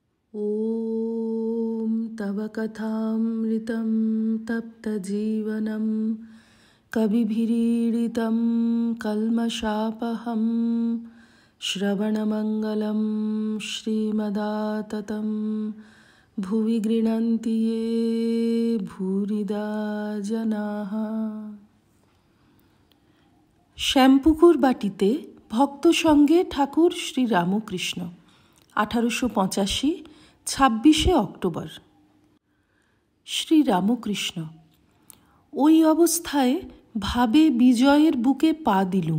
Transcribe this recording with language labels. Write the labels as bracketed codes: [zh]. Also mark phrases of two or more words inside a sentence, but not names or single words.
[sa] ॐ तव कथामृतं तप्तजीवनं कविभिरीडितं कल्मषापहं श्रवणमङ्गलं श्रीमदाततं भुवि गृह्णन्ति ये भूरिदा जनाः। [bn] শ্যামপুকুর বাটিতে ভক্ত সঙ্গে ঠাকুর শ্রী রামকৃষ্ণ 1885 26 অক্টোবর। শ্রী রামকৃষ্ণ ওই অবস্থায় ভাবে বিজয়ের বুকে পা দিলুম।